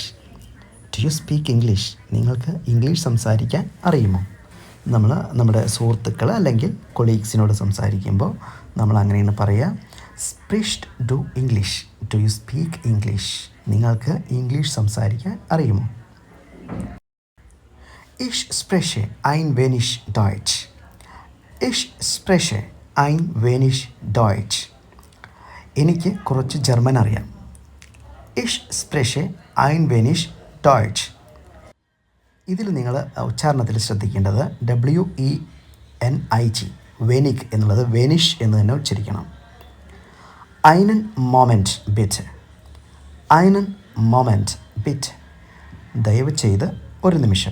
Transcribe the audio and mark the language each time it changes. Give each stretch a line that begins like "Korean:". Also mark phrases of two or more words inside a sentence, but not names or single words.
English: do you speak English.
Malayalam: നിങ്ങൾക്ക് ഇംഗ്ലീഷ് സംസാരിക്കാൻ അറിയുമോ. നമ്മൾ നമ്മുടെ സുഹൃത്തുക്കൾ അല്ലെങ്കിൽ കൊളീഗ്സിനോട് സംസാരിക്കുമ്പോൾ നമ്മൾ അങ്ങനെയാണ് പറയുക.
German: sprichst du Englisch.
English: do you speak English.
Malayalam: നിങ്ങൾക്ക് ഇംഗ്ലീഷ് സംസാരിക്കാൻ അറിയുമോ.
German: Ich spreche ein wenig Deutsch. Ich spreche ein wenig Deutsch.
Malayalam: എനിക്ക് കുറച്ച് ജർമ്മൻ അറിയാം.
German: Ich spreche ein wenig Deutsch.
Malayalam: ഇതിൽ നിങ്ങൾ ഉച്ചാരണത്തിൽ ശ്രദ്ധിക്കേണ്ടത് WENIG, വെനിക് എന്നുള്ളത് വെനിഷ് എന്ന് തന്നെ ഉച്ചരിക്കണം.
German: einen Moment bitte, einen Moment bitte,
Malayalam: ദയവ് ചെയ്ത് ഒരു നിമിഷം.